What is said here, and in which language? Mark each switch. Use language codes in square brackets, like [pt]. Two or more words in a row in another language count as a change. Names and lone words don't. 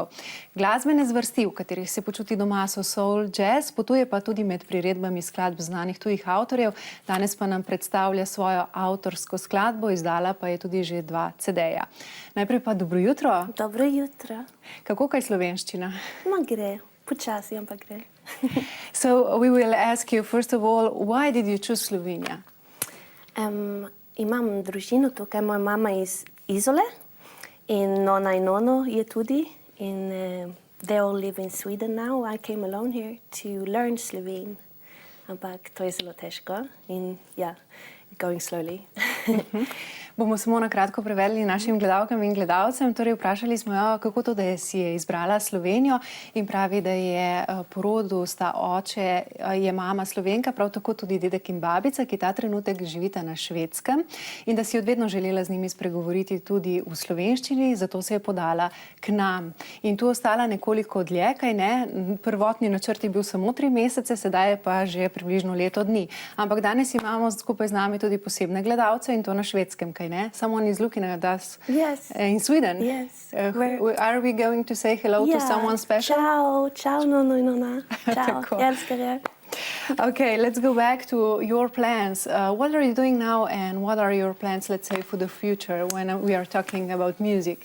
[sl] Glasbene zvrsti, v katerih se počuti doma, so soul, jazz, potuje pa tudi med priredbami skladb znanih tujih avtorjev. Danes pa nam predstavlja svojo avtorsko skladbo, izdala pa je tudi že 2 CD-ja. Najprej pa dobro jutro. Dobro jutro. Kako kaj slovenščina? Ma gre, počasi, ampak gre. [en] So we will ask you first of all, why did you choose Slovenia? [sl] Imam družino tukaj, moja mama iz Izole in nona in nono je tudi. [en] In they all live in Sweden now. I came alone here to learn Slovene. [sl] Ampak to je zelo težko in ja, [en] going slowly. [sl] Bomo samo na kratko prevedli našim gledalkam in gledalcem. Torej, vprašali smo jo, kako to, da si je izbrala Slovenijo, in pravi, da je po rodu sta oče, je mama Slovenka, prav tako tudi dedek in babica, ki ta trenutek živita na Švedskem, in da si od vedno želela z njimi spregovoriti tudi v slovenščini, zato se je podala k nam. In tu ostala nekoliko dlje, kaj ne? Prvotni načrt je bil samo 3 mesece, sedaj je pa že približno leto dni. Ampak danes imamo skupaj z nami tudi posebne gledalce in to na Švedskem, kaj ne? [en] Someone is looking at us in Sweden. Yes. Are we going to say hello to someone special? [it] Ciao, ciao, [sl] nono in nona. Ciao, elskere. [en] Okay, let's go back to your plans. What are you doing now, and what are your plans, let's say, for the future when we are talking about music?